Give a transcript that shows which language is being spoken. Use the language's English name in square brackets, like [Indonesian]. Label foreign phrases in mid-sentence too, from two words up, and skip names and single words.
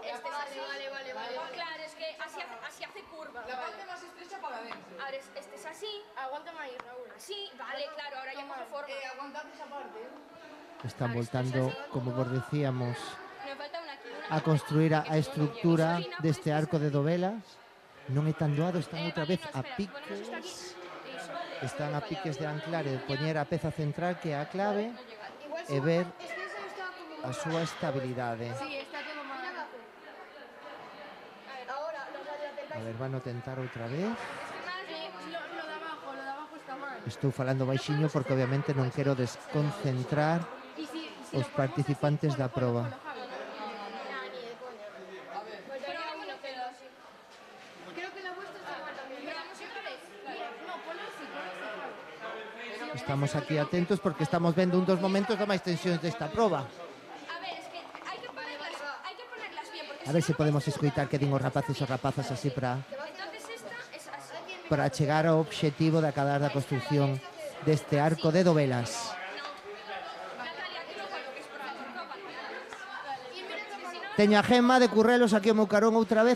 [Spanish] Este es así. Vale. Claro, es que así hace curva. La parte más estrecha para adentro. Ahora este es así. Aguántame ahí, Raúl. Así, vale, claro, ahora ya coge forma. Aguantad esa parte. [Galician] Están voltando, como vos decíamos, [Spanish] Me falta una aquí. [Galician] a construir a estructura deste arco de dovelas. Non é tan doado, están outra vez a piques. Están a piques de anclar e de poñer a peza central que é a clave e ver a súa estabilidade. [Spanish] Sí, está todo mal. Ahora, los [Galician] A ver, van a tentar outra vez. [Spanish] Lo de abajo está mal. [Galician] Estou falando baixiño porque obviamente non quero desconcentrar os participantes da proba. [Spanish] Creo que la vuestra está mal también. Vamos otra vez. No, ponlo así. [Galician] Estamos aquí atentos porque estamos vendo un dos momentos da máis tensións desta proba. [Spanish] A ver, es que hay que ponerlas bien. Porque [Galician] A ver se podemos escoitar que din os rapaces e rapazas así [Spanish] entonces esta es así. [Galician] para chegar ao obxectivo de acabar da construción deste arco de dovelas. Teño a Gemma de Currelos aquí ao meu carón outra vez.